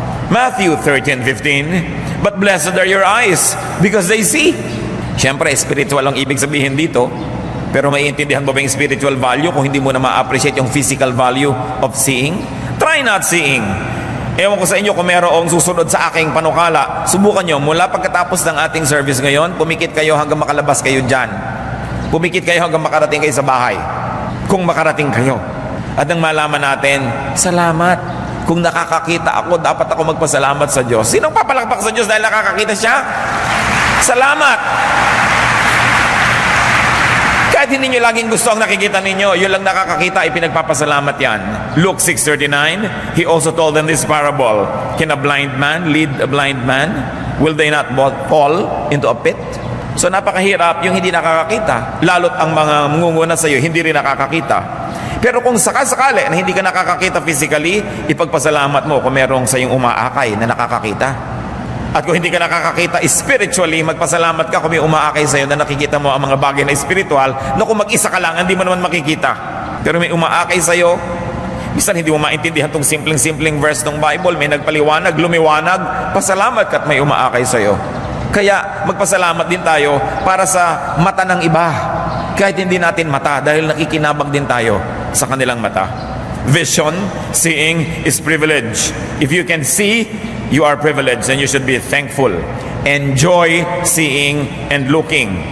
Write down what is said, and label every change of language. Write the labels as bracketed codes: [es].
[en] Matthew 13:15, but blessed are your eyes because they see. [tl] Siyempre, spiritual ang ibig sabihin dito. Pero maiintindihan mo ba yung spiritual value kung hindi mo na ma-appreciate yung physical value of seeing? [en] Try not seeing. [tl] Ewan ko sa inyo kung mayroong susunod sa aking panukala. Subukan nyo, mula pagkatapos ng ating service ngayon, pumikit kayo hanggang makalabas kayo dyan. Pumikit kayo hanggang makarating kayo sa bahay. Kung makarating kayo. At nang malaman natin, salamat. Kung nakakakita ako, dapat ako magpasalamat sa Diyos. Sinong papalakpak sa Diyos dahil nakakakita siya? Salamat! Kahit hindi nyo laging gusto ang nakikita ninyo, yun lang nakakakita, ipinagpapasalamat yan. [en] Luke 6:39, He also told them this parable. Can a blind man lead a blind man? Will they not both fall into a pit? [tl] So napakahirap yung hindi nakakakita. Lalo't ang mga mungunguna sa iyo, hindi rin nakakakita. Pero kung sakasakali na hindi ka nakakakita physically, ipagpasalamat mo kung merong sa iyong umaakay na nakakakita. At kung hindi ka nakakakita spiritually, magpasalamat ka kung may umaakay sa iyo na nakikita mo ang mga bagay na spiritual na kung mag-isa ka lang, hindi mo naman makikita. Pero may umaakay sa iyo, minsan hindi mo maintindihan itong simpleng-simpleng verse ng Bible, may nagpaliwanag, lumiwanag, pasalamat ka at may umaakay sa iyo. Kaya magpasalamat din tayo para sa mata ng iba. Kahit hindi natin mata, dahil nakikinabang din tayo sa kanilang mata. [en] Vision, seeing is privilege. If you can see, you are privileged and you should be thankful. Enjoy seeing and looking.